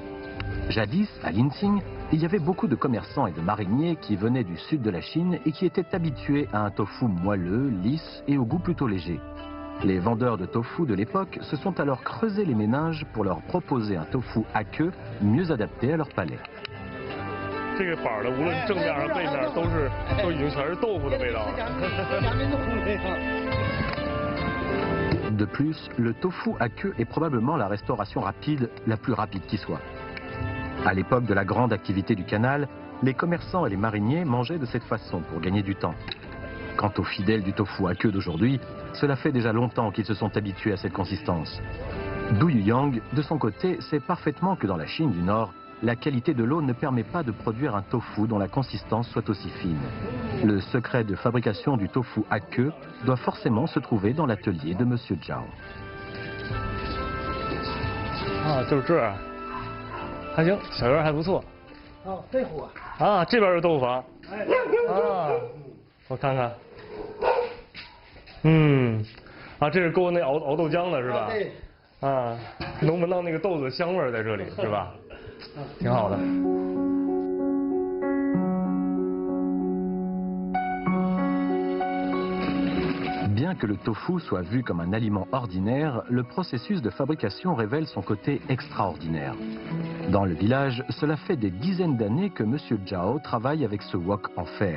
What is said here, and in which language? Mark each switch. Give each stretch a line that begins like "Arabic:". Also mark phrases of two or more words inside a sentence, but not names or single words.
French: Jadis, à Linsing, il y avait beaucoup de commerçants et de mariniers qui venaient du sud de la Chine et qui étaient habitués à un tofu moelleux, lisse et au goût plutôt léger. Les vendeurs de tofu de l'époque se sont alors creusé les méninges pour leur proposer un tofu à queue mieux adapté à leur palais.
Chinese: 这个板的无论正面还是背面都已经全是豆腐的味道了。
French: De plus, le tofu à queue est probablement la restauration rapide la plus rapide qui soit. À l'époque de la grande activité du canal, les commerçants et les mariniers mangeaient de cette façon pour gagner du temps. Quant aux fidèles du tofu à queue d'aujourd'hui, cela fait déjà longtemps qu'ils se sont habitués à cette consistance. Du Yuyang, de son côté, sait parfaitement que dans la Chine du Nord, la qualité de l'eau ne permet pas de produire un tofu dont la consistance soit aussi fine. Le secret de fabrication du tofu à queue doit forcément se trouver dans l'atelier de Monsieur Zhao.
Chinese: 啊，就是这儿，还行，小院还不错。哦，这户啊。啊，这边是豆腐房。哎。啊，我看看。嗯，啊，这是够那熬豆浆的是吧？对。啊，能闻到那个豆子的香味儿在这里是吧？挺好的。
French: Bien que le tofu soit vu comme un aliment ordinaire, le processus de fabrication révèle son côté extraordinaire. Dans le village, cela fait des dizaines d'années que Monsieur Zhao travaille avec ce wok en fer.